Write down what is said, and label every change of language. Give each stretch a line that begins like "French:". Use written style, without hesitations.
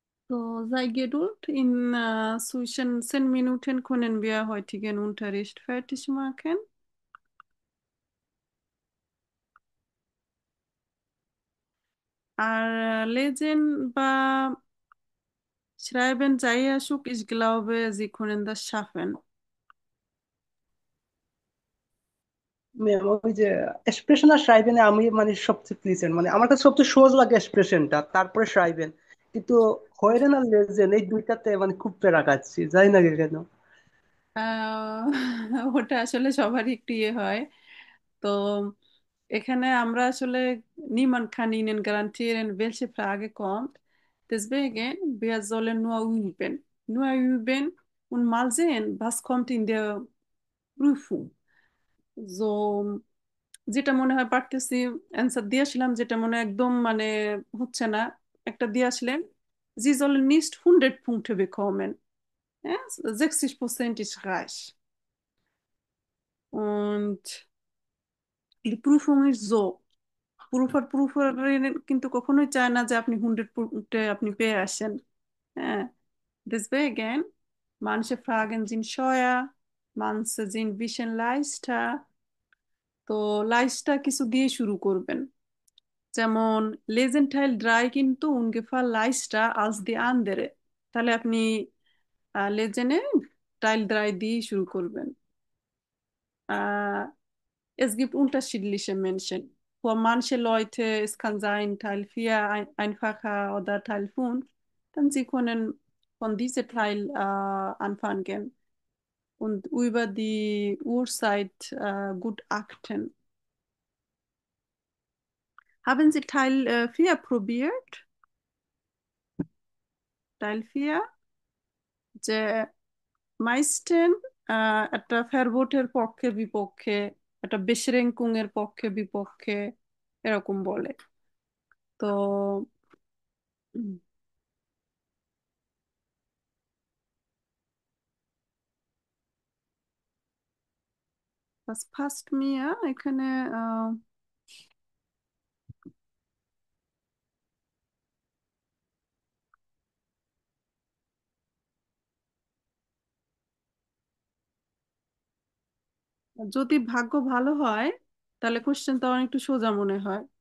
German: So, sei Geduld. In zwischen 10 Minuten können wir heutigen Unterricht fertig machen. আর lesen বা schreiben
Bangla: যাই আসুক,
German: ich glaube, Sie können das schaffen.
Bangla: Ma'am, ওই যে expression আর শ্রাইবেনে আমি মানে সবচেয়ে প্লিজেন্ট, মানে আমার কাছে সবচেয়ে সহজ লাগে এক্সপ্রেশনটা, তারপরে শ্রাইবেন। কিন্তু হয়রেন আর লেজেন এই দুইটাতে মানে খুব প্যারা খাচ্ছি, যাই না কেন। আহ, ওটা আসলে সবারই একটু ইয়ে হয়। তো এখানে আমরা আসলে
German: niemand kann Ihnen garantieren, welche Frage kommt. Deswegen, wir sollen nur üben. Nur üben und mal sehen, was kommt in der Prüfung.
Bangla: So, যেটা মনে হয় পারতেছি অ্যান্সার দিয়ে আসলাম, যেটা মনে হয় একদম মানে হচ্ছে না, একটা দিয়ে আসলেন।
German: Sie sollen nicht 100 Punkte bekommen. Ja? 60% ist reich. Und die Prüfung ist so,
Bangla: প্রুফার কিন্তু কখনোই চায় না যে আপনি
German: 100 punkte
Bangla: আপনি পেয়ে আসেন। হ্যাঁ,
German: deswegen manche Fragen sind schwer, manche sind ein bisschen leichter। তো leichter কিছু দিয়ে
Bangla: শুরু করবেন, যেমন
German: Lesen Teil 3 কিন্তু ungefähr leichter als die andere।
Bangla: তাহলে আপনি লেজেনে Teil 3 দিয়ে শুরু করবেন।
German: Es gibt unterschiedliche Menschen. Für manche Leute, es kann sein Teil 4 einfacher oder Teil 5. Dann sie können von diesem Teil anfangen und über die Uhrzeit gut achten. Haben Sie Teil 4 probiert?
Bangla: Teil 4, যে মাইস্টেন একটা ফেরবোটের পক্ষে বিপক্ষে, একটা বেশরেঙ্কুং এর পক্ষে বিপক্ষে এরকম বলে।
German: তো was passt mir
Bangla: এখানে? আহ, যদি ভাগ্য ভালো হয় তাহলে কোশ্চেনটা অনেকটু সোজা মনে হয়।